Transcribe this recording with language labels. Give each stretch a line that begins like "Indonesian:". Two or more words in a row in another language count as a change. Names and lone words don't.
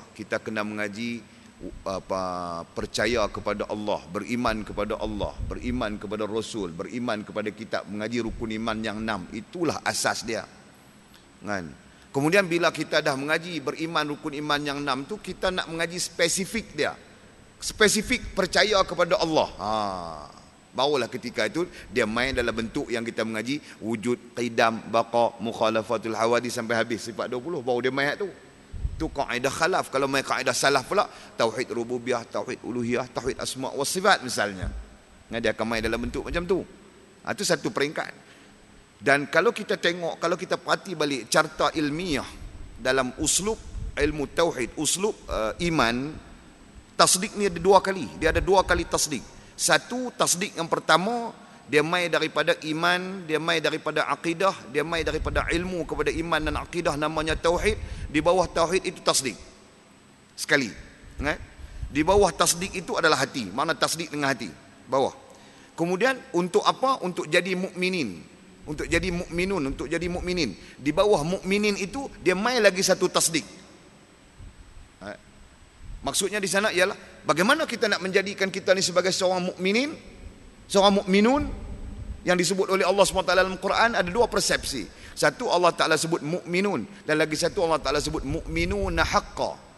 Malay: Kita kena mengaji percaya kepada Allah, beriman kepada Allah, beriman kepada Rasul, beriman kepada kitab, mengaji rukun iman yang 6. Itulah asas dia. Kan? Kemudian bila kita dah mengaji beriman rukun iman yang 6 tu, kita nak mengaji spesifik dia. Spesifik percaya kepada Allah. Barulah ketika itu dia main dalam bentuk yang kita mengaji wujud, qidam, baqa,
Arabic: مخالفة الحوادث
Malay: sampai habis sifat 20, baru dia main tu. Itu kaedah khalaf. Kalau main kaedah salaf pula,
Arabic: توحيد الربوبية, توحيد الألوهية, توحيد الأسماء والصفات
Malay: misalnya. Dia akan main dalam bentuk macam tu. Itu satu peringkat. Dan kalau kita tengok, kalau kita perhati balik carta ilmiah dalam uslub ilmu tauhid, uslub iman, tasdik ni ada 2 kali. Dia ada 2 kali tasdik. Satu, tasdik yang pertama, dia mai daripada iman, dia mai daripada akidah, dia mai daripada ilmu kepada iman dan akidah, namanya tauhid. Di bawah tauhid itu tasdik. Sekali. Di bawah tasdik itu adalah hati. Mana tasdik dengan hati? Bawah. Kemudian untuk apa? Untuk jadi mukminin. Untuk jadi mukminun, untuk jadi mukminin. Di bawah mukminin itu dia mai lagi satu tasdik. Maksudnya di sana ialah bagaimana kita nak menjadikan kita ni sebagai seorang mukminin, seorang mukminun yang disebut oleh Allah SWT dalam Quran. Ada 2 persepsi. Satu, Allah Ta'ala sebut mukminun, dan lagi satu Allah Ta'ala sebut
Arabic: المؤمنون حقا.